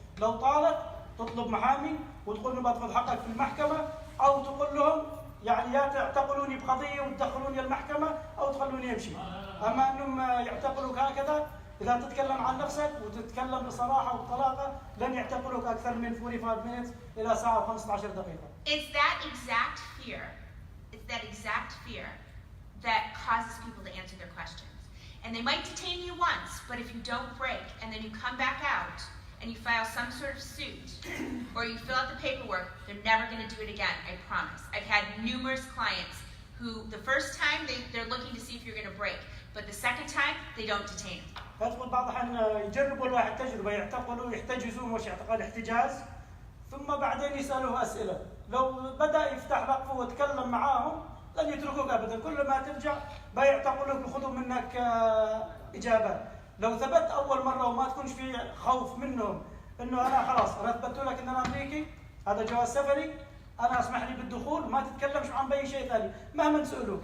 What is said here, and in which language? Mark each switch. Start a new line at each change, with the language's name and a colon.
Arabic: لو طالت تطلب محامي وتقول له بدخل حقك في المحكمة، أو تقول لهم يعني يا تعتقلوني بقضيه وتدخلوني المحكمه او تخلوني امشي. اما انهم يعتقلوك هكذا، اذا تتكلم عن نفسك وتتكلم بصراحه وبطلاقه لن يعتقلوك اكثر من 45
English: minutes
Arabic: الى ساعه و15 دقيقه.
English: It's that exact fear. It's that exact fear that causes people to answer their questions. And they might detain you once, but if you don't break and then you come back out and you file some sort of suit or you fill out the paperwork, they're never going to do it again, I promise. I've had numerous clients who the first time they're looking to see if you're going to break, but the second time they don't detain them.
Arabic: يدخل بعض الأحيان يجربوا الواحد تجربة، يعتقلوا يحتجزوا مش اعتقال احتجاز، ثم بعدين يسألوه أسئلة. لو بدأ يفتح رقبه ويتكلم معاهم لن يتركوك أبدا، كل ما ترجع بيعتقلوك ويأخذوا منك إجابات. لو ثبت أول مرة وما تكونش في خوف منهم إنه أنا خلاص أنا أثبت لك إن أنا أمريكي، هذا جواز سفري، أنا أسمح لي بالدخول، ما تتكلمش عن أي شيء ثاني مهما سألوك.